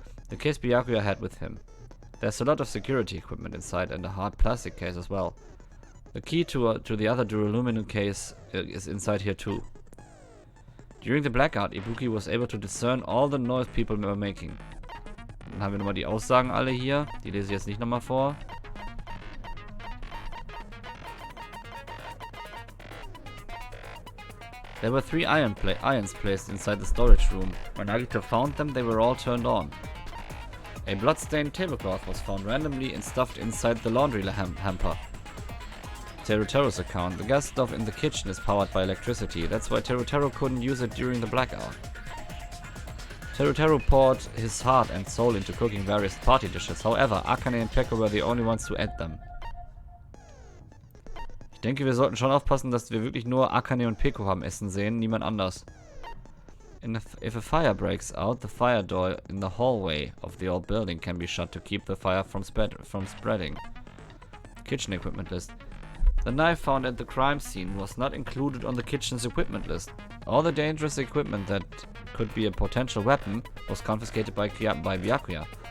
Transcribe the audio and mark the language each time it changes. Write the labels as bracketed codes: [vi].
[en] The case Byakuya had with him. There's a lot of security equipment inside and a hard plastic case as well. The key to the other duralumin case is inside here too. During the blackout, Ibuki was able to discern all the noise people were making. [de] Dann haben wir nochmal die Aussagen alle hier. Die lese ich jetzt nicht nochmal vor. [en] There were 3 irons placed inside the storage room. When Nagito found them, they were all turned on. A blood-stained tablecloth was found randomly and stuffed inside the laundry hamper. Teruteru's account. The gas stove in the kitchen is powered by electricity. That's why Teruteru couldn't use it during the blackout. Teruteru poured his heart and soul into cooking various party dishes. However, Akane and Peko were the only ones who ate them. [de] Ich denke, wir sollten schon aufpassen, dass wir wirklich nur Akane und Peko haben essen sehen, niemand anders. [en] If a fire breaks out, the fire door in the hallway of the old building can be shut to keep the fire from spreading. Kitchen equipment list. The knife found at the crime scene was not included on the kitchen's equipment list. All the dangerous equipment that could be a potential weapon was confiscated by Byakuya.